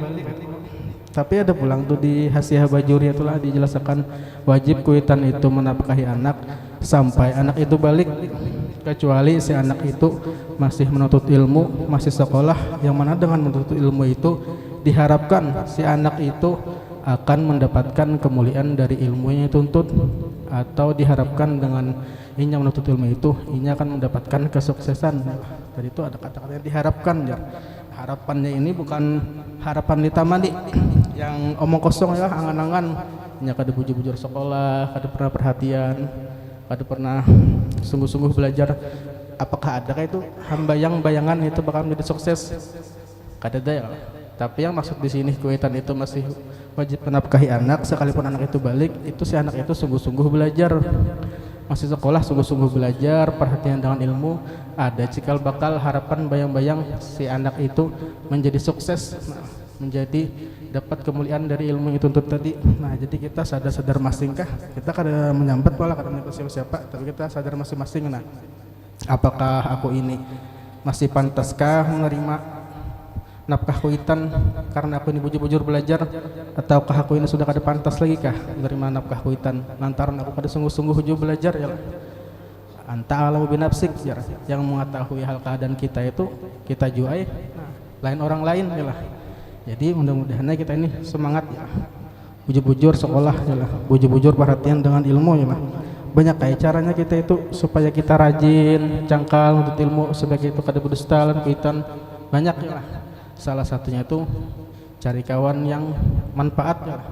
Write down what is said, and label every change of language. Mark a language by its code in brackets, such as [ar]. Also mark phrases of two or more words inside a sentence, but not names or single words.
[id] Tapi ada pulang tuh di Hasyiah Bajuri itulah dijelaskan wajib kuitan itu menafkahi anak sampai anak itu balik, kecuali si anak itu masih menuntut ilmu, masih sekolah, yang mana dengan menuntut ilmu itu diharapkan si anak itu akan mendapatkan kemuliaan dari ilmu yang dituntut, atau diharapkan dengan inya menuntut ilmu itu inya akan mendapatkan kesuksesan. Jadi itu ada kata-kata yang diharapkan ya. Harapannya ini bukan harapan ditamani yang omong kosong ya, angan-angan nya kada bujur-bujur sekolah, kada pernah perhatian, kada pernah sungguh-sungguh belajar. Apakah adakah itu bayangan itu bakal menjadi sukses? [bjn] Kada ada ya. [id] Tapi yang maksud di sini kuitan itu masih wajib menafkahi anak, sekalipun anak itu balik, itu si anak itu sungguh-sungguh belajar, masih sekolah sungguh-sungguh belajar, perhatian dengan ilmu. Ada cikal bakal harapan bayang-bayang si anak itu menjadi sukses, menjadi dapat kemuliaan dari ilmu yang dituntut tadi. Nah, jadi kita sadar masing kah? Kita kada menyambat wala kada menyambat siapa-siapa, tapi kita sadar masing-masing. Nah, apakah aku ini masih pantaskah menerima nafkah kuitan karena aku ini bujur-bujur belajar, ataukah aku ini sudah kada pantas lagi kah menerima nafkah kuitan lantaran aku kada sungguh-sungguh hujur belajar ya. [ar] Anta alamu binafsik [id] ya, yang mengetahui hal keadaan kita itu kita juai, lain orang lain ya lah. Jadi mudah-mudahan kita ini semangat ya, bujur-bujur sekolah ya lah, bujur-bujur perhatian dengan ilmu ya lah. Banyak kayak caranya kita itu supaya kita rajin cangkal untuk ilmu, sebagai itu kada berdusta lan kuitan banyak ya lah. Salah satunya itu cari kawan yang manfaat ya lah.